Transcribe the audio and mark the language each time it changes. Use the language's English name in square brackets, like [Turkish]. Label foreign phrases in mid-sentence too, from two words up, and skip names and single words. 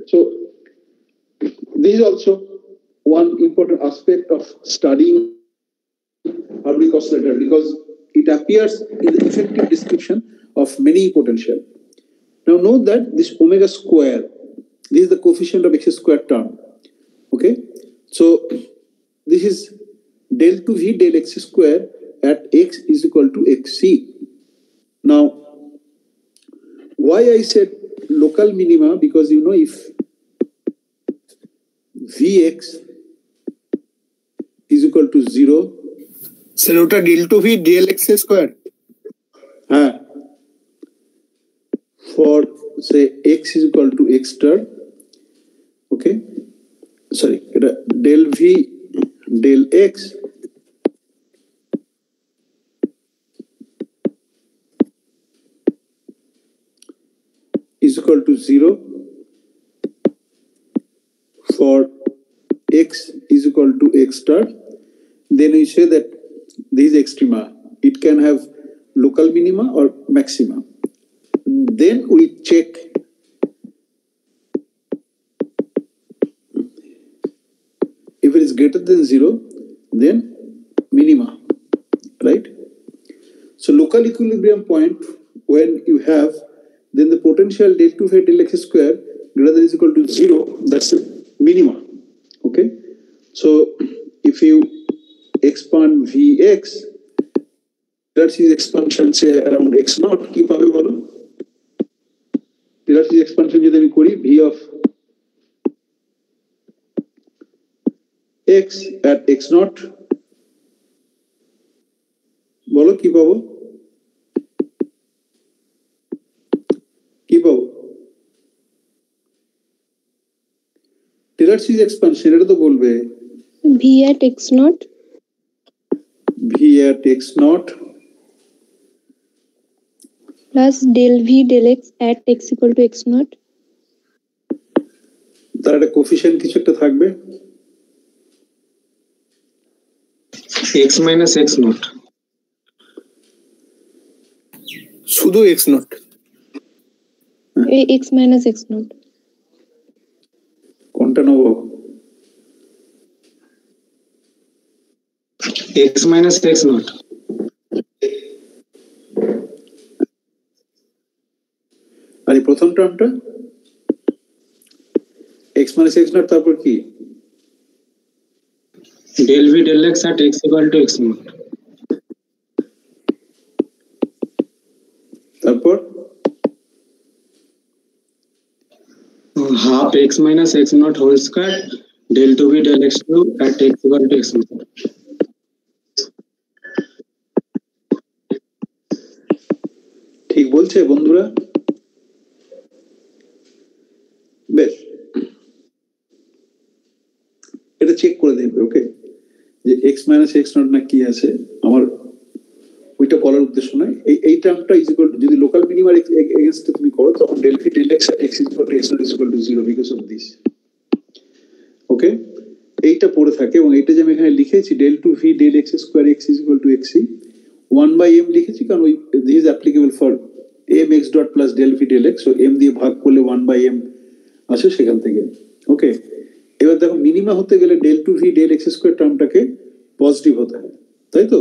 [English] So this is also one important aspect of studying harmonic oscillator, because it appears in the effective description of many potential. Now note that this omega square, this is the coefficient of x square term, okay. So this is del 2v del x square at x is equal to xc. Now why I said local minima, because you know, if vx is equal to 0, sir, ওটা del 2v del x square, for say x is equal to x star, okay, sorry, del v del x is equal to 0 for x is equal to x star, then we say that this extrema, it can have local minima or maxima. Then we check if it is greater than 0, then minima, right? So local equilibrium point, when you have, then the potential del 2v del x square greater than is equal to 0, that's the minima, okay. So if you expand vx, that's his expansion say around x naught, [Bangla] কি পাবে বলো? [English] that's his expansion [Bangla] যদি আমি করি [English] v of x at x naught, [Bangla] বলো কি পাবো? কি পাবো? [English] Taylor series expansion, [Bangla] এটা তো বলবে [English] v at x naught, v at x naught plus del v del x at x equal to x naught. [Bangla] তার একটা কোফিশিয়েন্ট কিছু একটা থাকবে, [English] x minus x naught. শুধু x naught. x minus x naught. [Bangla] কোনটা নেব? [English] x minus x naught. [Bangla] আর এই প্রথম টার্মটা [English] x minus x naught, [Bangla] তারপর কি? [English] Del v del x at x equal to x naught. [Bangla] তারপর [English] half x minus x naught whole square del 2v del x2 at x equal to x naught. [Bangla] ঠিক বলছে বন্ধুরা? বেশ, এটা চেক করে দেখবে। ওকে, যে [English] x minus x naught [Bangla] না কি আছে, আমার ওইটা বলার উদ্দেশ্য নয়। এই টার্মটা [English] is equal, যদি local minima against [Bangla] তুমি করো তখন [English] del v del x x is equal to x naught is equal to 0 because of this. [Bangla] ওকে, এইটা পড়ে থাকে এবং এইটা যে আমি এখানে লিখেছি [English] del 2 v del x square x is equal to x c 1/m [Bangla] লিখেছি, কারণ ওই [English] this is applicable for m x dot plus del v del x. [Bangla] সো এম দিয়ে ভাগ করলে 1/m আসে সেখান থেকে। ওকে, এবার দেখো মিনিমা হতে গেলে [English] del 2 v del x square [Bangla] টার্মটাকে পজিটিভ হতে হয়, তাই তো?